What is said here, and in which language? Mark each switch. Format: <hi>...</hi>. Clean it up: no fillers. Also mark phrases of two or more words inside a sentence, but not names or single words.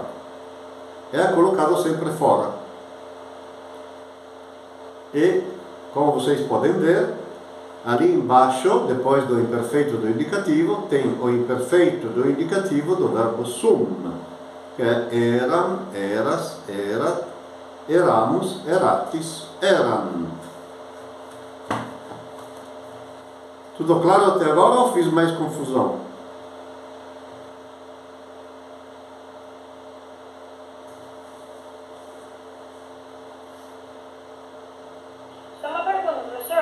<pt>É colocado sempre fora. E, como vocês podem ver, ali embaixo, depois do imperfeito do indicativo, tem o imperfeito do indicativo do verbo sum, que é eram,</pt> <la>eras, erat, eramos, eratis, eram.</la> <pt>Tudo claro até agora ou fiz mais confusão? Só uma pergunta, professor.</pt>